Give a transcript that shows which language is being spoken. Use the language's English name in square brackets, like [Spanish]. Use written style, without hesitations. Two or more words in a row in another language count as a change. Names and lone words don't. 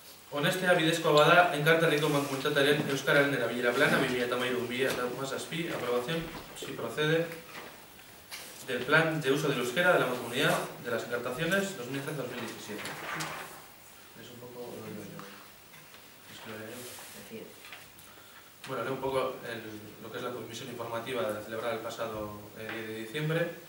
[Basque] Honestea bidezkoa bada, Enkarterriko mankomunitatearen Euskararen erabilera plana 2013-2017, [Spanish] aprobación, si procede, del plan de uso del euskera de la mancomunidad de las encartaciones 2013-2017. Es un poco... Bueno, leo un poco lo que es la comisión informativa de celebrar el pasado 10 de diciembre.